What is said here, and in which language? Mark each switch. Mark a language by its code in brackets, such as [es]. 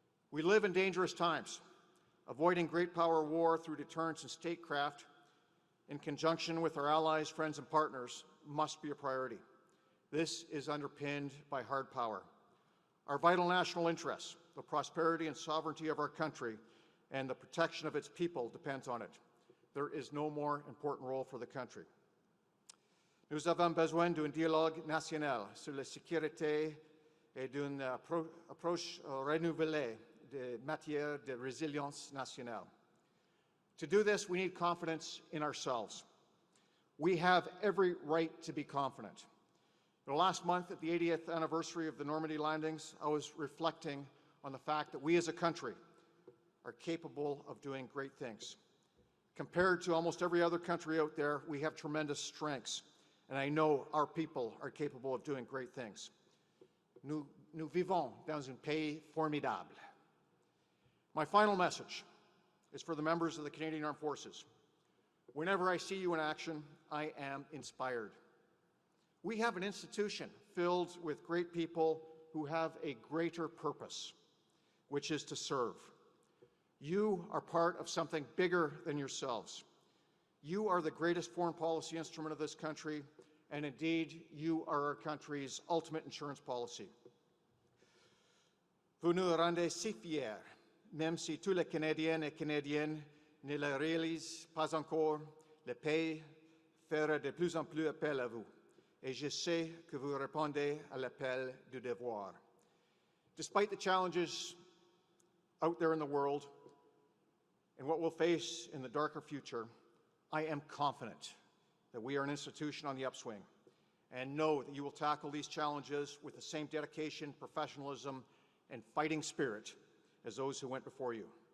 [en] We live in dangerous times. Avoiding great power war through deterrence and statecraft, in conjunction with our allies, friends, and partners, must be a priority. This is underpinned by hard power. Our vital national interests, the prosperity and sovereignty of our country, and the protection of its people depends on it. There is no more important role for the country. [fr] Nous avons besoin d'un dialogue national sur la sécurité et d'une approche renouvelée de matière de résilience nationale. [en] To do this, we need confidence in ourselves. We have every right to be confident. The last month, at the 80th anniversary of the Normandy landings, I was reflecting on the fact that we as a country are capable of doing great things. Compared to almost every other country out there, we have tremendous strengths, and I know our people are capable of doing great things. [fr] Nous vivons dans un pays formidable. [en] My final message is for the members of the Canadian Armed Forces. Whenever I see you in action, I am inspired. We have an institution filled with great people who have a greater purpose, which is to serve. You are part of something bigger than yourselves. You are the greatest foreign policy instrument of this country, and indeed, you are our country's ultimate insurance policy. [fr] Vous nous rendez si fiers, même si tous les Canadiens et Canadiennes ne le réalisent pas encore, le pays fera de plus en plus appel à vous. Et je sais que vous répondez à l'appel du devoir. [en] Despite the challenges out there in the world and what we'll face in the darker future, I am confident that we are an institution on the upswing and know that you will tackle these challenges with the same dedication, professionalism, and fighting spirit as those who went before you.